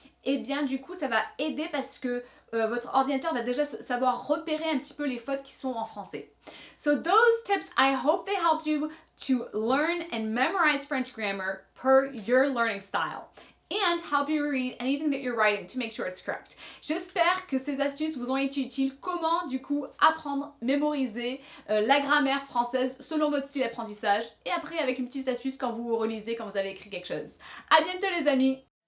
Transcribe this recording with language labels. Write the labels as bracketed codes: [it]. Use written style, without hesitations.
[fr] eh bien du coup ça va aider parce que votre ordinateur va déjà savoir repérer un petit peu les fautes qui sont en français. [en] So those tips, I hope they helped you to learn and memorize French grammar per your learning style and help you read anything that you're writing to make sure it's correct. [fr] J'espère que ces astuces vous ont été utiles. Comment du coup apprendre, mémoriser la grammaire française selon votre style d'apprentissage et après avec une petite astuce quand vous relisez, quand vous avez écrit quelque chose. À bientôt les amis!